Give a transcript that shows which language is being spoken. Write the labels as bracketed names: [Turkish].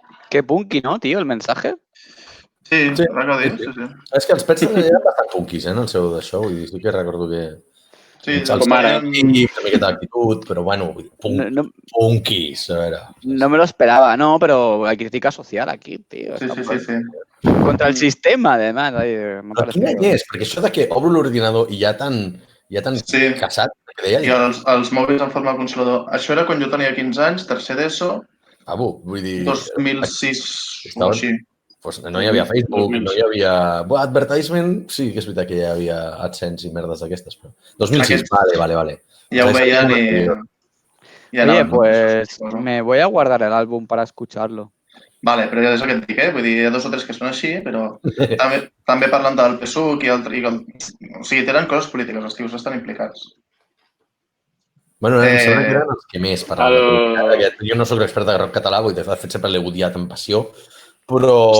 [Spanish] Qué punky, ¿no, tío, el mensaje? [Catalan] Sí, Sí. recordo, sí. És que els Pets eren bastant punkis, en el seu d'això. Vull dir, sí que recordo que... Sí, com ara. Una miqueta d'actitud, però bueno, punkis, a veure. [Spanish] No me lo esperaba, no, pero hay crítica social aquí, tío. Sí. Contra el sistema, además. [Catalan] Però quin any és? Perquè això de que obro l'ordinador i ja tan Sí. casat, que deia... I els mòbils en forma de consolador. Això era quan jo tenia 15 anys, tercer d'ESO, vull dir... 2006 o així. Pues no hi havia Facebook, no hi havia... Advertisement, sí que és veritat que hi havia AdSense i merdes d'aquestes, però... 2006, vale. Ja ho veien i... [Spanish] Oye, pues me voy a guardar el álbum para escucharlo. [Catalan] Vale, però ja és el que et dic, vull dir, hi ha 2 o 3 que són així, però també parlen del PSUC i o sigui, tenen coses polítiques, els tios estan implicats. Bueno, em sembla que eren els que més parlaven. Jo no soc expert de rock català, vull dir, de fet sempre l'he odiat amb passió, però...